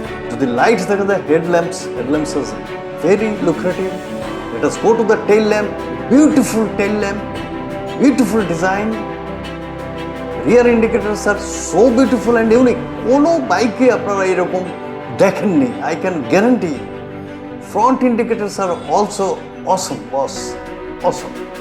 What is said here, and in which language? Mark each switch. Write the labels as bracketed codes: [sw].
[bn] যদি লাইট দেখা যায়, [en] Headlamps is very lucrative. Let us go to the tail lamp, beautiful tail lamp, beautiful design. Rear indicators are so beautiful and unique. [bn] কোনো বাইকে আপনারা এরকম দেখেননি, [en] I can guarantee. Front indicators are also awesome, boss, awesome.